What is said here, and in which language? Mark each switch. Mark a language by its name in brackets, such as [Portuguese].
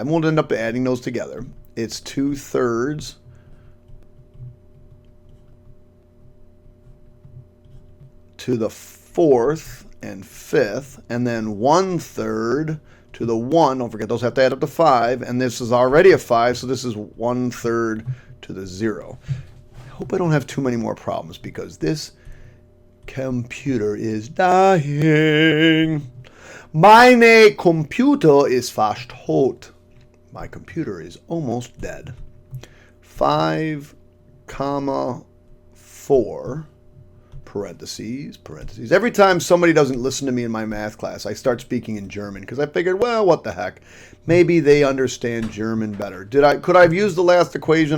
[English] And we'll end up adding those together. It's 2/3 to the 4th and 5th, and then 1/3 to the 1. Don't forget, those have to add up to 5, and this is already a 5, so this is 1/3 to the 0. I hope I don't have too many more problems, because this computer is dying. [German] Meine Computer ist fast tot. [English] My computer is almost dead. 5,4 parentheses, parentheses. Every time somebody doesn't listen to me in my math class, I start speaking in German, because I figured, well, what the heck? Maybe they understand German better. Could I have used the last equation?